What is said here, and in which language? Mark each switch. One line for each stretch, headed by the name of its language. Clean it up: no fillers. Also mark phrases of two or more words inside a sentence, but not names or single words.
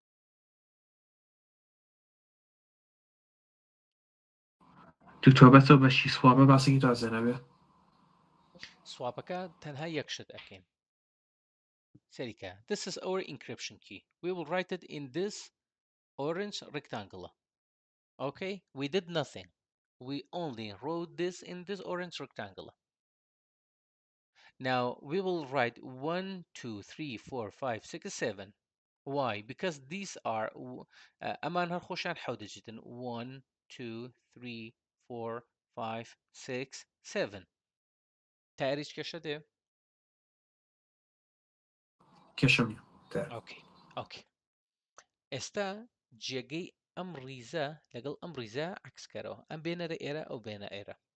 Central Kurdish: دکتۆر بەتەوە بەشی سوابە باسێکی تازێنەبێ. سواپەکە تەنها یەک شت ئەەکەین.
English: سەریکە this is our encryption key. We will write it in this orange rectangle. Okay, we did nothing. We only wrote this in this orange rectangle. Now we will write 1 2 3 4 5 6 7. Why? Because these are
Central Kurdish: ئەمان هەر خۆشیان حەوت دەجێتن 1 2 3 4 5 6 7. تا ئێریش کێشە دێ؟ کێشەم نیە. اوكي ئێستا جێگەی ئەم ڕیزە لەگەڵ ئەم ڕیزە عکسکەرەوە ئەم بێنەرە ئێرە ئەو بێنە ئێرە.